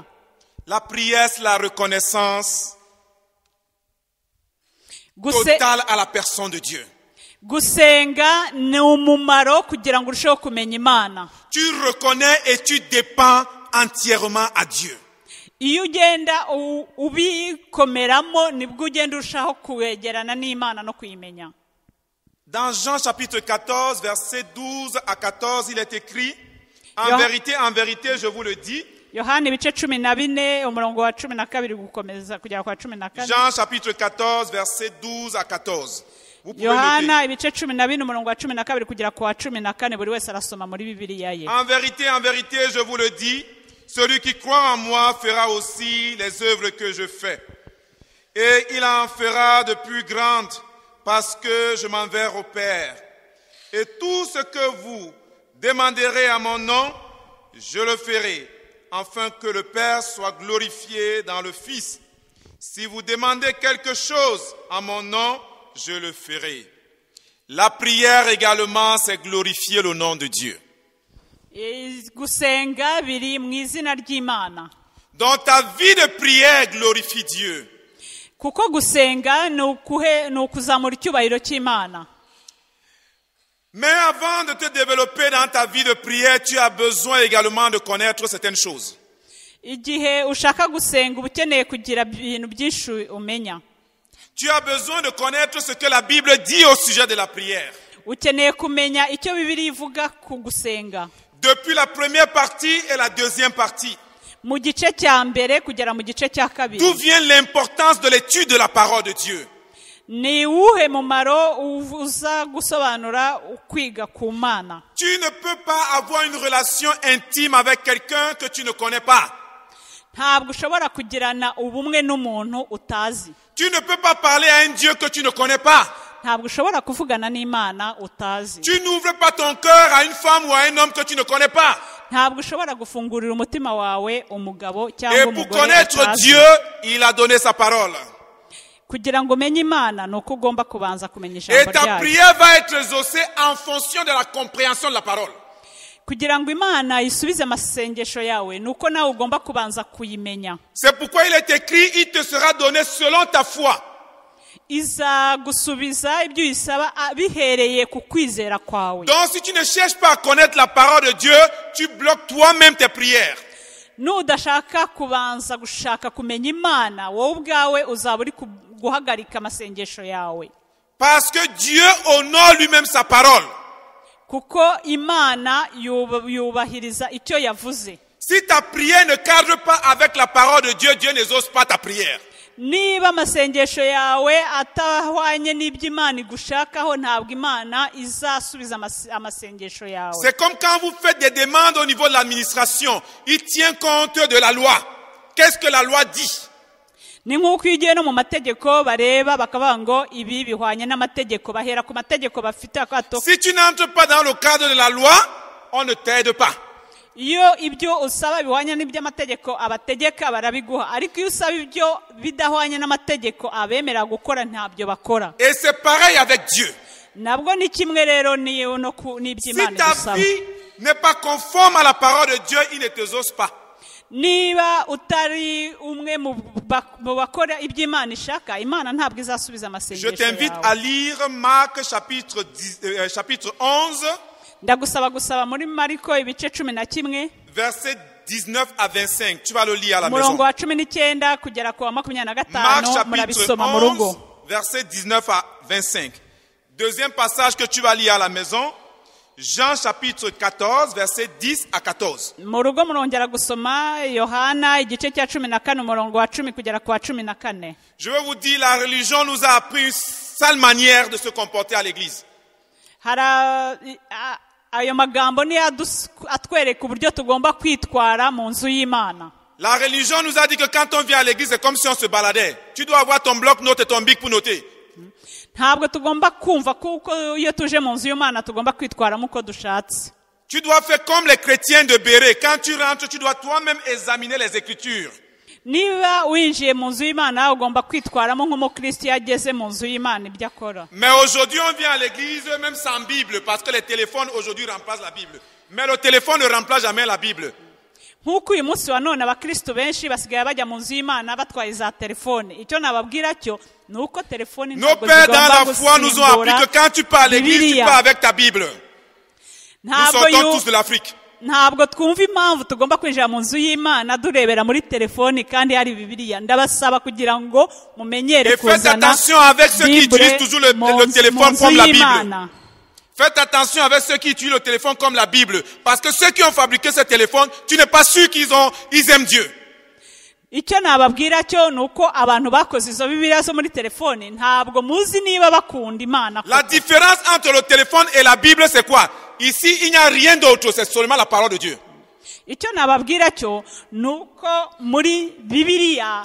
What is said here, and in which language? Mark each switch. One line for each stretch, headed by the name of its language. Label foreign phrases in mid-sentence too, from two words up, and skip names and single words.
French: La prière, c'est la reconnaissance totale à la personne de Dieu.
Kinyarwanda: Gusenga ni umumaro kugira ngo urusheho kumenya Imana.
French: Tu reconnais et tu dépends entièrement à Dieu.
Kinyarwanda: Iyo ugenda ubikomeramo nibwo ugenda urushaho kwegerana n'Imana no kuyimenya.
French: Dans Jean chapitre 14, versets 12 à 14, il est écrit, en vérité, je vous le dis.
Kinyarwanda: Yohana ibice 14 umurongo wa 12 gukomeza kugera kwa 14.
French: Jean chapitre 14, versets 12 à 14.
Kinyarwanda: Yohana ibice 14 umurongo wa 12 kugera kwa 14 buri wese arasoma muri Bibiliya ye.
French: En vérité, je vous le dis, celui qui croit en moi fera aussi les œuvres que je fais. Et il en fera de plus grandes parce que je m'en vais au Père. Et tout ce que vous demanderez à mon nom, je le ferai, afin que le Père soit glorifié dans le Fils. Si vous demandez quelque chose à mon nom, je le ferai. La prière également, c'est glorifier le nom de Dieu.
Kinyarwanda: Gusenga biri mu izina ry'Imana.
French: Donc ta vie de prière glorifie Dieu.
Kinyarwanda: Kuko gusenga ni ukuzamura icyubahiro cy'Imana.
French: Mais avant de te développer dans ta vie de prière, tu as besoin également de connaître certaines choses.
Kinyarwanda: Igihe ushaka gusenga ukeneye kugira ibintu byinshi umenya.
French: Tu as besoin de connaître ce que la Bible dit au sujet de la prière.
Kinyarwanda: Ukeneye kumenya icyo Bibiliya ivuga ku gusenga.
French: Depuis la première partie et la deuxième partie.
Kinyarwanda: Mu gice cya mbere kugera mu gice cya kabiri.
French: D'où vient l'importance de l'étude de la parole de Dieu?
Kinyarwanda: Ni uwuhe mumaro uza gusobanura ukwiga ku Mana?
French: Tu ne peux pas avoir une relation intime avec quelqu'un que tu ne connais pas.
Kinyarwanda: Ntabwo ushobora kugirana ubumwe n'umuntu utazi.
French: Tu ne peux pas parler à un Dieu que tu ne connais pas.
Kinyarwanda: ntabwo ushobora kuvugana n'Imana utazi.
French: Tu n'ouvres pas ton cœur à une femme ou à un homme que tu ne connais pas.
Kinyarwanda: Ntabwo ushobora gufungurira umutima wawe umugabo
French: Et
Kinyarwanda: cyangwa
French: pour
Kinyarwanda: umugore
French: connaître
Kinyarwanda: utazi.
French: Dieu, il a donné sa parole.
Kinyarwanda: Kugira ngo umenye Imana ni uko ugomba kubanza kumenya
French: Et
Kinyarwanda: ijambo
French: ta
Kinyarwanda: ryayo.
French: prière va être exaucée en fonction de la compréhension de la parole.
Kinyarwanda: Kugira ngo Imana isubize amasengesho yawe ni uko nawe ugomba kubanza kuyimenya.
French: C'est pourquoi il est écrit, il te sera donné selon ta foi.
Kinyarwanda: Izagusubiza ibyo uyisaba bihereye ku kwizera kwawe.
French: Donc si tu ne cherches pas à connaître la parole de Dieu, tu bloques toi-même tes prières.
Kinyarwanda: Nudashaka kubanza gushaka kumenya Imana, wowe ubwawe uzaba uri guhagarika amasengesho yawe.
French: Parce que Dieu honore lui-même sa parole.
Kinyarwanda: Kuko Imana yubahiriza icyo yavuze.
French: Si ta prière ne cadre pas avec la parole de Dieu, Dieu n'exauce pas ta prière.
Kinyarwanda: Niba amasengesho yawe atahwanye n'ibyo Imana igushakaho, ntabwo Imana izasubiza amasengesho yawe.
French: C'est comme quand vous faites des demandes au niveau de l'administration. Il tient compte de la loi. Qu'est-ce que la loi dit?
Kinyarwanda: Ni nk'uko iyo ugiye no mu mategeko bareba bakavuga ngo ibi bihwanye n'amategeko, bahera ku mategeko bafite akato.
French: Si tu n'entres pas dans le cadre de la loi, on ne t'aide pas.
Kinyarwanda: Iyo ibyo usaba bihwanye n'iby'amategeko abategeka barabiguha, ariko iyo usaba ibyo bidahwanye n'amategeko abemera gukora ntabyo bakora.
French: Et c'est pareil avec Dieu.
Kinyarwanda: Nabwo ni kimwe rero n'iby'Imana
French: Si ta
Kinyarwanda: igusaba.
French: vie n'est pas conforme à la parole de Dieu, il ne t'exauce pas.
Kinyarwanda: Niba utari umwe mu bakora iby'Imana ishaka, Imana ntabwo izasubiza
French: Je
Kinyarwanda: amasengesho
French: t'invite
Kinyarwanda: yawe.
French: à lire Marc chapitre 11,
Kinyarwanda: Ndagusaba gusaba muri Mariko ibice 11
French: versets 19 à 25. Tu vas le lire à la
Kinyarwanda: umurongo
French: maison.
Kinyarwanda: wa 19 kugera ku wa 25
French: Marc chapitre
Kinyarwanda: murabisoma mu rugo.
French: 11, versets 19 à 25. Deuxième passage que tu vas lire à la maison, Jean chapitre 14, versets 10 à 14.
Kinyarwanda: Mu rugo murongera gusoma Yohana igice cya 14 umurongo wa 10 kugera ku wa 14.
French: Je veux vous dire, la religion nous a appris une sale manière de se comporter à l'église.
Kinyarwanda: Ayo magambo ni atwereka uburyo tugomba kwitwara mu nzu y'Imana.
French: La religion nous a dit que quand on vient à l'église, c'est comme si on se baladait. Tu dois avoir ton bloc-notes et ton bic pour noter.
Kinyarwanda: Ntabwo tugomba kumva kuko iyo tuje mu nzu y'Imana tugomba kwitwaramo uko dushatse.
French: Tu dois faire comme les chrétiens de Béret. Quand tu rentres, tu dois toi-même examiner les Écritures.
Kinyarwanda: Niba winjiye mu nzu y'Imana ugomba kwitwaramo nk'umukristo yageze mu nzu y'Imana ibyo akora.
French: Mais aujourd'hui, on vient à l'église même sans Bible, parce que les téléphones aujourd'hui remplacent la Bible. Mais le téléphone ne remplace jamais la Bible.
Kinyarwanda: Nk'uko uyu munsi wa none abakristo benshi basigaye bajya mu nzu y'Imana batwaye za telefone. Icyo nababwira cyo ni uko telefone
French: Nos pères dans la foi nous ont appris que quand tu pars à l'église, tu pars avec ta Bible. Nous sortons tous de l'Afrique.
Kinyarwanda: Ntabwo twumva impamvu tugomba kwinjira mu nzu y'Imana durebera muri telefoni kandi hari Bibiliya. Ndabasaba kugira ngo mumenyere kuzana.
French: Et faites attention avec ceux qui utilisent toujours le téléphone comme la Bible. Faites attention avec ceux qui utilisent le téléphone comme la Bible. Parce que ceux qui ont fabriqué ce téléphone, tu n'es pas sûr ils aiment Dieu.
Kinyarwanda: Icyo nababwira cyo nuko abantu bakoze izo Bibiliya zo muri telefoni ntabwo muzi niba bakunda Imana.
French: La différence entre le téléphone et la Bible, c'est quoi? Ici, il n'y a rien d'autre, c'est seulement la parole de Dieu.
Kinyarwanda: Icyo nababwira cyo nuko muri Bibiliya